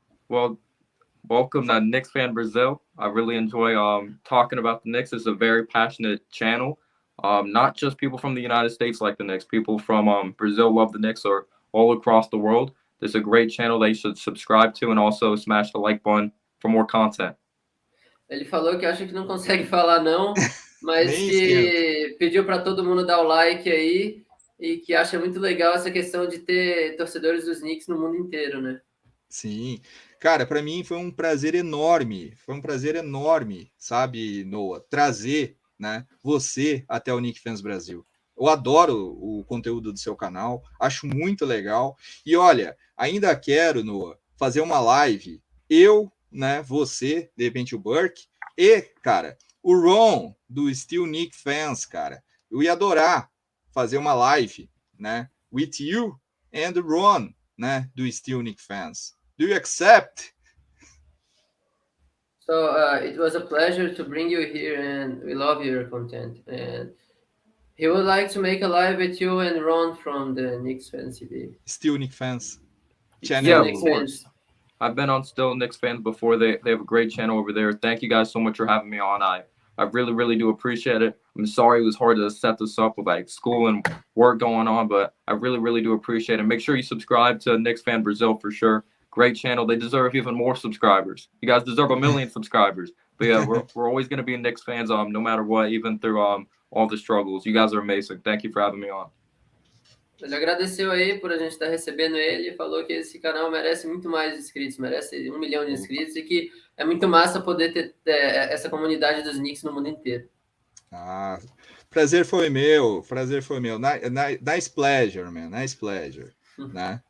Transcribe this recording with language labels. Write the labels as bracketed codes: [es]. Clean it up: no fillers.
[en] Well, welcome to Knicks Fan Brazil. I really enjoy talking about the Knicks. It's a very passionate channel. Not just people from the United States like the Knicks. People from Brazil love the Knicks, or all across the world. There's a great channel they should subscribe to, and also smash the like button for more content. [pt] Ele falou que acha que não consegue falar não, mas que pediu para todo mundo dar o like aí e que acha muito legal essa questão de ter torcedores dos Knicks no mundo inteiro, né? Sim. Cara, para mim foi um prazer enorme, sabe, Noah, trazer, né, você até o Knicks Fans Brasil. Eu adoro o conteúdo do seu canal, acho muito legal. E olha, ainda quero, Noah, fazer uma live, eu, né, você, de repente o Burke, e, cara, o Ron, do Still Knicks Fans, cara. Eu ia adorar fazer uma live, né, [en] with you and Ron, [pt] né, do Still Knicks Fans. [en] Do you accept? So it was a pleasure to bring you here, and we love your content. And he would like to make a live with you and Ron from the Knicks Fans TV. Still Knicks Fans channel. Yeah, of course. I've been on Still Knicks Fans before. They have a great channel over there. Thank you guys so much for having me on. I really, really do appreciate it. I'm sorry it was hard to set this up with like school and work going on, but I really, really do appreciate it. Make sure you subscribe to Knicks Fan Brazil for sure. Great channel. They deserve even more subscribers. You guys deserve 1 million subscribers. But yeah, we're always going to be Knicks fans, no matter what, even through all the struggles. You guys are amazing. Thank you for having me on. [pt] Ele agradeceu aí por a gente estar recebendo ele e falou que esse canal merece muito mais inscritos, merece 1 milhão de inscritos e que é muito massa poder ter essa comunidade dos Knicks no mundo inteiro. Prazer foi meu. [en] Nice pleasure, man. Nice pleasure. Né?